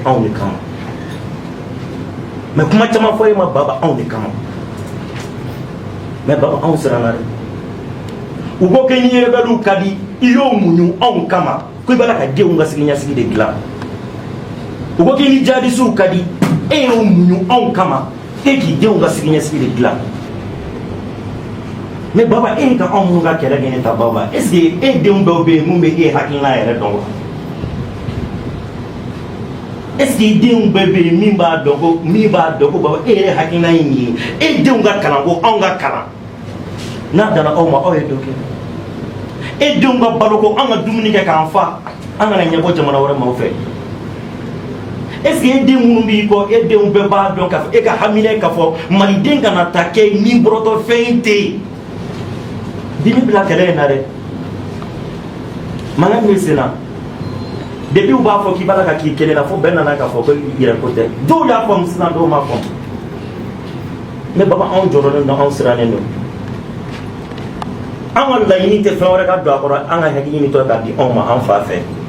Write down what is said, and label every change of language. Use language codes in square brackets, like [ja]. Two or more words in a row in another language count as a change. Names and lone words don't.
[bm] anw de kama mais kuma caman fɔ e ma Baba anw de kama mais Baba anw siranna dɛ u ko kɛ ni rebelles ka di i y'o muɲu anw kama ko i b'a la ka denw ka siniɲɛsigi de dilan u ko k'i ni jihadistes ka di e y'o muɲu anw kama e k'i denw ka siniɲɛsigi de dilan mais Baba e ka anw minnu ka kɛlɛ kɛ ne ta Baba [fr] est ce que [bm] e denw dɔw bɛ yen mun bɛ e hakilina yɛrɛ dɔn wa [fr] est ce que [bm] i denw bɛɛ bɛ yen min b'a dɔn ko Baba e yɛrɛ hakilina ye nin ye e denw ka kalan ko anw ka kalan n'a dara aw ma aw ye dɔ kɛ e denw ka balo ko an ka dumuni kɛ k'an fa an kana ɲɛbɔ jamana wɛrɛ maaw fɛ [fr] est ce que [bm] e den minnu b'i kɔ e denw bɛɛ b'a dɔn k'a fɔ e ka hamina k'a fɔ maliden kana ta kɛ ni bɔrɔtɔ fɛn tɛ yen dimi bila kɛlɛ in na dɛ mankan min senna depuis u b'a fɔ k'i b'a la ka k'i kelen na fo bɛɛ nana k'a fɔ ko yɛrɛko tɛ dɔw y'a faamu sisan dɔw m'a faamu mais Baba anw jɔrɔlen don anw sirannen don an ka laɲini tɛ fɛn wɛrɛ ka don a kɔrɔ an ka hakili ɲinitɔ k'a di anw ma an fa fɛ